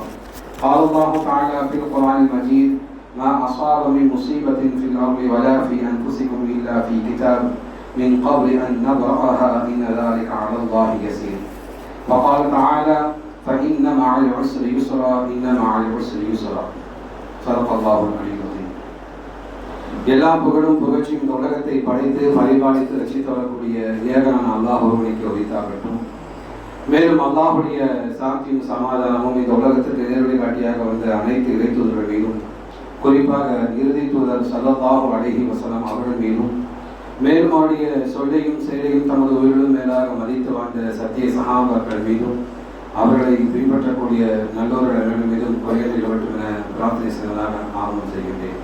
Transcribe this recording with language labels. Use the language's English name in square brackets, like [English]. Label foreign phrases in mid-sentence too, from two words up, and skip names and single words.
[Arabic] قال الله تعالى في القرآن المجيد: ما أصاب من مصيبة في الأرض ولا في أنفسكم إلا في كتاب من قبل أن نبرأها إن ذلك على الله يسير. وقال تعالى: فإن مع العسر يسرا إن مع العسر يسرا. صدق الله العلي العظيم. [Tamil] எல்லா புகழும் புகழ்ச்சியும் இந்த உலகத்தை படைத்து பரிபாலித்து ரசித்து வரக்கூடிய ஏகனான அல்லாஹ் ஒருவனுக்கு உரித்தாகட்டும். மேலும் அல்லாஹுடைய சாந்தியும் சமாதானமும் இந்த உலகத்திற்கு நேரடி காட்டியாக வந்த அனைத்து இறை தூதர்கள் மீதும், குறிப்பாக இறுதி தூதர் [Arabic] صلى الله عليه وسلم [Tamil] அவர்கள் மீதும், மேலும் அவருடைய சொல்லையும் செயலையும் தமது உயிரிலும் மேலாக மதித்து வாழ்ந்த சத்திய சஹாபாக்கள் மீதும், அவர்களை பின்பற்றக்கூடிய நல்லோர்கள் மீதும் குறைகள் இவற்றும் என பிரார்த்தனை செய்வதாக ஆரம்பம் செய்கின்றேன்.